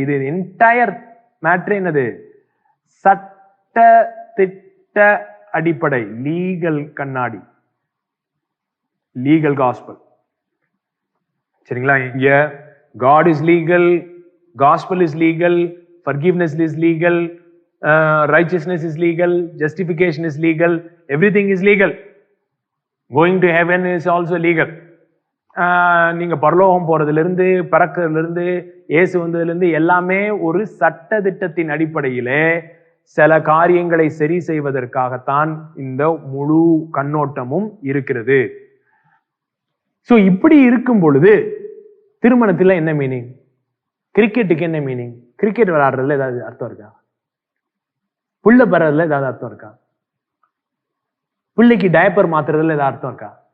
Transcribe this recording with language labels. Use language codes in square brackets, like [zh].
[ta] இது entire matter என்னது, சட்ட திட்ட அடிப்படை, லீகல் கண்ணாடி, லீகல் காஸ்பல். சரிங்களா? [en] இங்க God is legal, gospel is legal, forgiveness is legal, righteousness is legal, justification is legal, everything is legal. Going to heaven is also legal. [ta] நீங்க பரலோகம் போறதுல இருந்து, பிறக்கிறதுல இருந்து, இயேசு வந்ததுல இருந்து எல்லாமே ஒரு சட்ட திட்டத்தின் அடிப்படையிலே சில காரியங்களை சரி செய்வதற்காகத்தான் இந்த முழு கண்ணோட்டமும் இருக்கிறது. சோ இப்படி இருக்கும் பொழுது திருமணத்துல என்ன மீனிங், கிரிக்கெட்டுக்கு என்ன மீனிங், கிரிக்கெட் விளையாடுறதுல ஏதாவது அர்த்தம் இருக்கா, புள்ள பெறதுல ஏதாவது அர்த்தம் இருக்கா, பிள்ளைக்கு டயப்பர் மாத்துறதுல ஏதாவது அர்த்தம் இருக்கா,